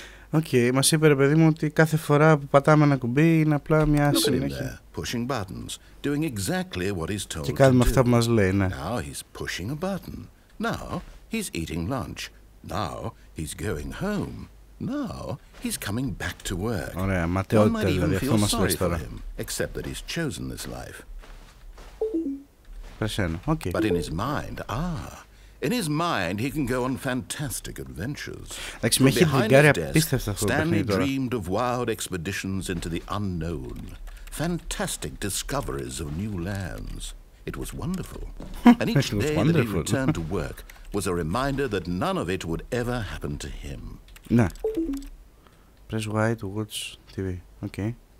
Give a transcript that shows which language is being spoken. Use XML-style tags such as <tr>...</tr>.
<el>Okay, μας είπε ρε παιδί μου ότι κάθε φορά που πατάμε ένα κουμπί είναι απλά μια συνέχεια.</el> <en>Pushing buttons, doing exactly what he's told</en> <el>και κάνουμε</el> <en>to do.</en> <el>αυτά που μας λέει, ναι.</el> <en>Now he's pushing a button. Now he's eating lunch. Now he's going home. Now he's coming back to work.</en> <el>Ωραία, ματαιότητα δηλαδή, αυτό μας λες τώρα.</el> <en>Except that he's chosen this life.</en> <el>Πες ένα, okay.</el> <en>But in his mind, in his mind, he can go on fantastic adventures.</en> <el>Εντάξει, με έχει βγάλει απίστευτα αυτό το παιχνίδι τώρα.</el> <en>Stanley dreamed of wild expeditions into the unknown, fantastic discoveries of new lands. It was wonderful. And each day that he returned to work was a reminder that none of it would ever happen to him. Ναι. Press Y to watch TV. Okay.</en>